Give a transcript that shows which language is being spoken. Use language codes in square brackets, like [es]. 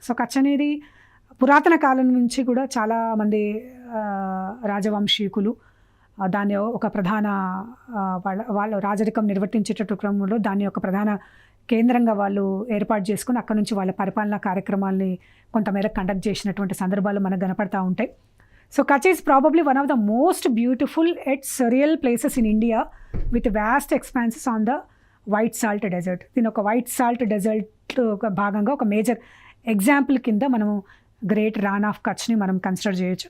[te] So Kutch అనేది పురాతన కాలం నుంచి కూడా చాలామంది రాజవంశీకులు దాన్ని ఒక ప్రధాన వాళ్ళ రాజరికం నిర్వర్తించేటట్టు క్రమంలో దాన్ని ఒక ప్రధాన కేంద్రంగా వాళ్ళు ఏర్పాటు చేసుకుని అక్కడ నుంచి వాళ్ళ పరిపాలనా కార్యక్రమాల్ని కొంతమేరకు [en] conduct [te] చేసినటువంటి సందర్భాలు మనకు కనపడతా ఉంటాయి. [en] So Kutch is probably one of the most beautiful ethereal places in India with vast expanses on the white salt desert. [te] దీని ఒక వైట్ సాల్ట్ డెజర్ట్ ఒక భాగంగా ఒక మేజర్ ఎగ్జాంపుల్ కింద మనము గ్రేట్ రాన్ ఆఫ్ కచ్ని మనం కన్సిడర్ చేయొచ్చు.